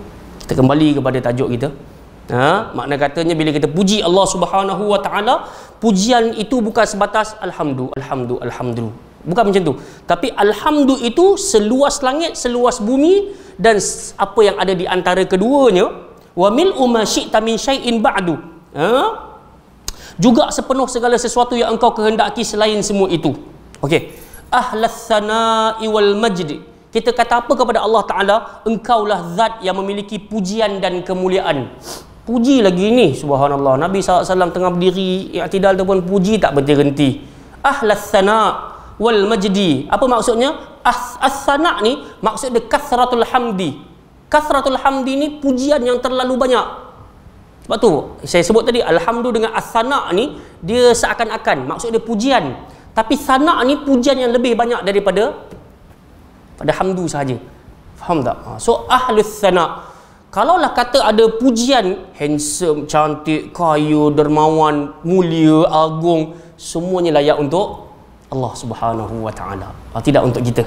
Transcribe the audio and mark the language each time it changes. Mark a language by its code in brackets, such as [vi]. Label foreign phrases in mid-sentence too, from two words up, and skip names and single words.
[ms] Kita kembali kepada tajuk kita. Makna katanya bila kita puji Allah [ar] سبحانه وتعالى, [ms] pujian itu bukan sebatas alhamdu. Bukan macam tu. Tapi alhamdu itu seluas langit, seluas bumi, dan apa yang ada di antara keduanya. [ar] وملء ما شئت من شيء بعد. [ms] Juga sepenuh segala sesuatu yang engkau kehendaki selain semua itu. [ar] Okey. أهل الثناء والمجد. [ms] Kita kata apa kepada Allah Taala? Engkaulah zat yang memiliki pujian dan kemuliaan. Puji lagi ni, subhanallah. Nabi SAW tengah berdiri i'tidal tu pun puji tak berhenti. [ar] أهل الثناء والمجد. [ms] Apa maksudnya? As-sana' ni maksud dia [ar] كثرة الحمد. كثرة الحمد [ms] ni pujian yang terlalu banyak. Sebab tu saya sebut tadi, alhamdu dengan as-sana' ni dia seakan-akan maksud dia pujian. Tapi sana' ni pujian yang lebih banyak daripada hamdu sahaja. Faham tak? So [ar] أهل الثناء', [ms] kalaulah kata ada pujian, handsome, cantik, kaya, dermawan, mulia, agung, semuanya layak untuk Allah [ar] سبحانه وتعالى, [ms] tidak untuk kita.